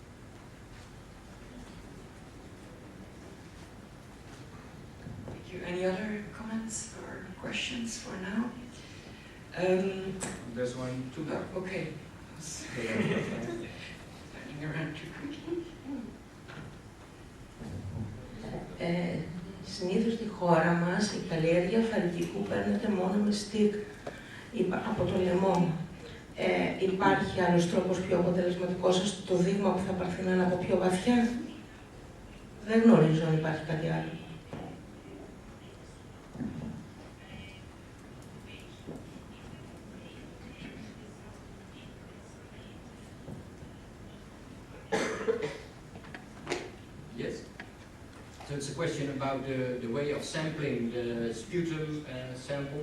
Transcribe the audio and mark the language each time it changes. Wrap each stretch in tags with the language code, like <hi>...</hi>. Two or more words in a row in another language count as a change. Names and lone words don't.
<en>Thank you. Any other comments or questions for now? There's one, two more. Okay. Turning around too quickly.</en> <el>Συνήθως στη χώρα μας η καλλιέργεια φαρικικού παίρνεται μόνο με στικ από το λαιμό. Υπάρχει άλλος τρόπος πιο αποτελεσματικός ώστε το δείγμα που θα πάρθει να είναι από πιο βαθιά? Δεν γνωρίζω αν υπάρχει κάτι άλλο.</el> <en>Yes. So it's a question about the way of sampling the sputum sample.</en>